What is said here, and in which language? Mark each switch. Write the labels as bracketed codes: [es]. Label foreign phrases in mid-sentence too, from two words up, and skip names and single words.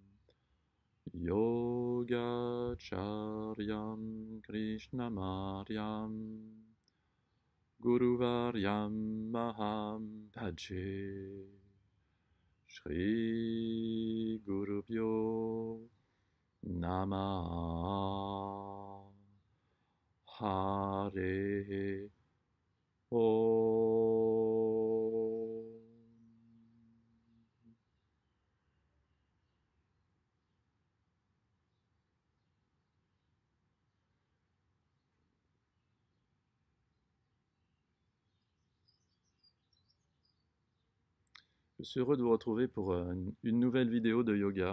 [sa] योगाचार्यं कृष्ण मरियं गुरु वर्यं महं भजे श्री गुरुभ्यो नमः हरे ॐ. [fr] Je suis heureux de vous retrouver pour une nouvelle vidéo de yoga.